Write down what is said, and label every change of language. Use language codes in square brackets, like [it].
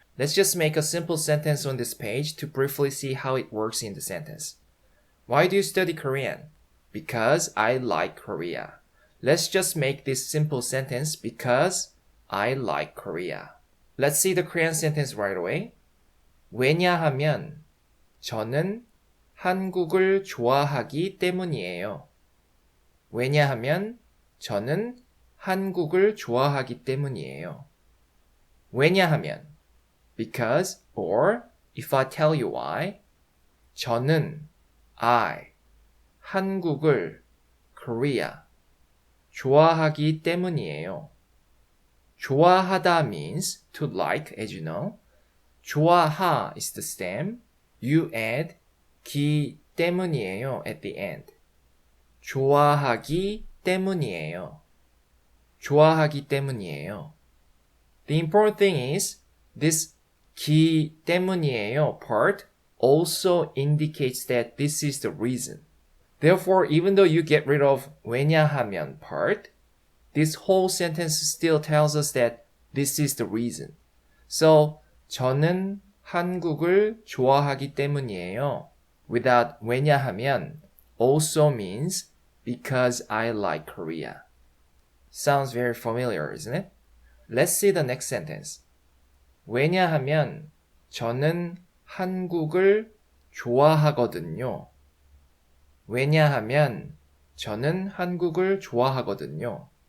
[en] Let's just make a simple sentence on this page to briefly see how it works in the sentence. Why do you study Korean? Because I like Korea. Let's just make this simple sentence because I like Korea. Let's see the Korean sentence right away. [ko] 왜냐하면 저는 한국을 좋아하기 때문이에요. 왜냐하면 저는 한국을 좋아하기 때문이에요. 왜냐하면 [en] because or if I tell you why [ko] 저는 [en] I [ko] 한국을 [en] Korea [ko] 좋아하기 때문이에요. 좋아하다 [en] means to like, as you know. [ko] 좋아하 [en] is the stem. You add [ko] 기 때문이에요 [en] at the end. [ko] 좋아하기 때문이에요. 좋아하기 때문이에요. [en] The important thing is this [ko] 기 때문이에요 [en] part also indicates that this is the reason. Therefore, even though you get rid of [ko] 왜냐하면 [en] part, this whole sentence still tells us that this is the reason. So, [ko] 저는 한국을 좋아하기 때문이에요. [en] Without [ko] 왜냐하면 [en] also means because I like Korea. Sounds very familiar, isn't it? Let's see the next sentence. [ko] 왜냐하면 저는 한국을 좋아하거든요. 왜냐하면 저는 한국을 좋아하거든요.